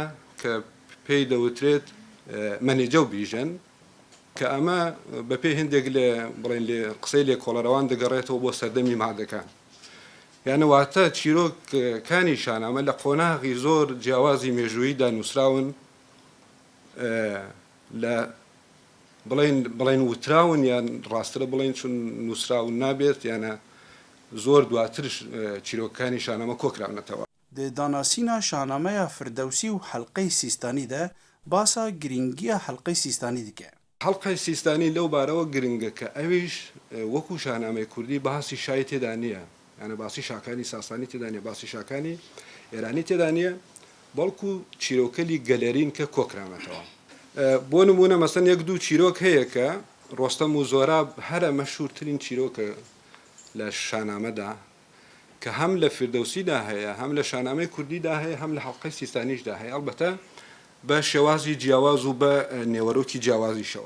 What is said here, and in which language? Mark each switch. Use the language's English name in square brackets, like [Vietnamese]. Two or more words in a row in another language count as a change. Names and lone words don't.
[Central Kurdish] کە پێی دەوترێت مەنیجە و بیژەن کە ئەمە بەپێی هەندێک لێ بڵێن لێ قسەی لێ کۆڵەرەوان دەگەڕێتەوە بۆ سەردەمی مادەکان یانە واتە چیرۆکەکانی شاهنامە لە قۆناغی زۆر جیاوازی مێژووییدا نووسراون لە بڵێن وتراون یان ڕاسترە بڵێن چون نووسراون نابێت یانە زۆر دواترش چیرۆکەکانی شاهنامە کۆکراونەتەوە [Kurdish] د داناسینا شاهنامه فردوسی و حلقه سیستانی ده باسا گرینگی حلقه سیستانی دیگه. [Central Kurdish] حلقه سیستانی لەو بارەوە گرنگە کە ئەویش وەکو شاهنامەی کوردی باسی شای تێدا نییە یانە باسی شاکانی ساسانی تێدا نیە باسی شاکانی ئێرانی تێدا نیە بەڵکو چیرۆکەلی گەلەرین کە کۆکرامەتەوە بۆ نمونە مەسەن یەک دوو چیرۆک هەیە کە ڕۆستەم و زۆراب هەرە مەشهورترین چیرۆکە لە شاهنامەدا کە هەم لە فردەوسیدا هەیە هەم لە شاهنامەی کوردیدا هەیە هەم لە حەڵقەی سیستانیشدا هەیە ئەلبەتە بە شێوازی جیاواز و بە نێوەرۆکی جیاوازیشەوە